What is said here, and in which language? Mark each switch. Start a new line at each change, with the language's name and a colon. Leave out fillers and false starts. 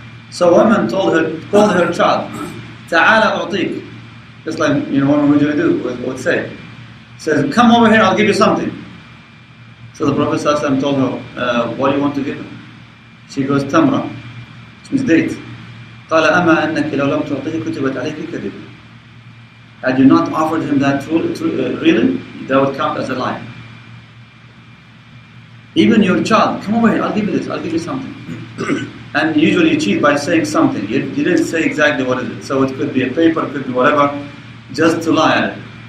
English: So a woman called her child, Ta'ala u'tik. Just like, what would you do? Would say. Says, come over here, I'll give you something. So the Prophet ﷺ told her, what do you want to give him? She goes, tamra, which means date.
Arabic: قال أما أنك لو لم تعطيه كتبت عليك كذب.
English: Had you not offered him that really, that would count as a lie. Even your child, come over here, I'll give you this, I'll give you something. And usually you cheat by saying something. You didn't say exactly what it is. So it could be a paper, it could be whatever, just to lie at it.